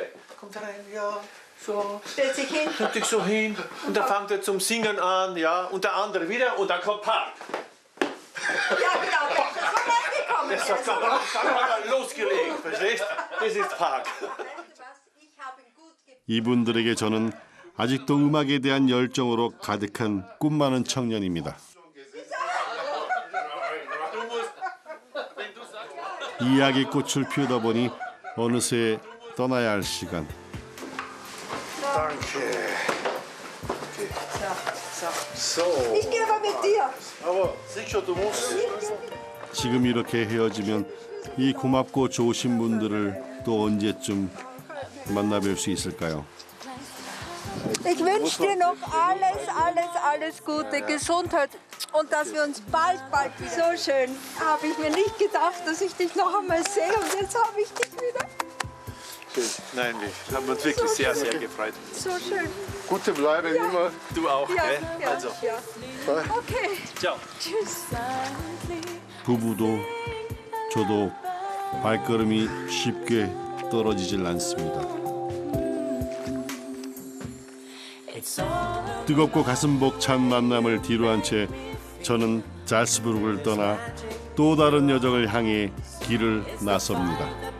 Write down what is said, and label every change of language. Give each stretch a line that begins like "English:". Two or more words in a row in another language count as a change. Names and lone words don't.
German: Kommt herein, ja, so. stellt sich hin. Tut dich so hin und dann fängt er zum Singen an, ja, und der andere wieder und dann kommt Park. Ja, genau, das ist schon angekommen. Das hat dann losgelegt, verstehst? Das ist Park. Weißt du was? Ich habe ihn gut gebracht.
Korean: 이분들에게 저는 아직도 음악에 대한 열정으로 가득한 꿈 많은 청년입니다. 이야기꽃을 피우다 보니 어느새 떠나야 할 시간.
German: Ich gehe aber mit dir. Aber sicher, du musst.
Korean: 지금 이렇게 헤어지면 이 고맙고 좋으신 분들을 또 언제쯤 만나뵐 수 있을까요?
German: Ich wünsche dir noch alles Gute, Gesundheit und dass wir uns bald wieder. So schön. Habe ich mir nicht gedacht, dass ich dich noch einmal sehe und jetzt habe ich dich wieder. Nein, wir haben uns wirklich sehr, sehr gefreut. So schön. Gute Bleibe immer. Du auch, Ja, gell? ja, Also, ja. Okay. ciao. Tschüss.
Korean: 부부도 저도 발걸음이 쉽게 떨어지질 않습니다. 뜨겁고 가슴 벅찬 만남을 뒤로한 채 저는 잘스부르크를 떠나 또 다른 여정을 향해 길을 나섭니다.